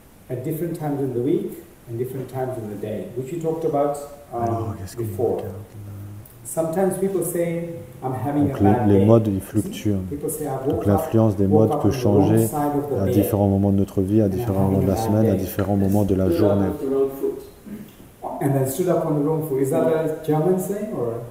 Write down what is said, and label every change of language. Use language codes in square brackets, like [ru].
[en] At different times in the week and different times in the day, which we talked about before. Sometimes people say, I'm having a bad day. [fr] Les modes ils fluctuent. Donc l'influence des modes peut changer à différents moments de notre vie, à différents moments de la semaine, à différents moments de la journée. [en] And then stood up on the wrong foot. Is that a German saying or?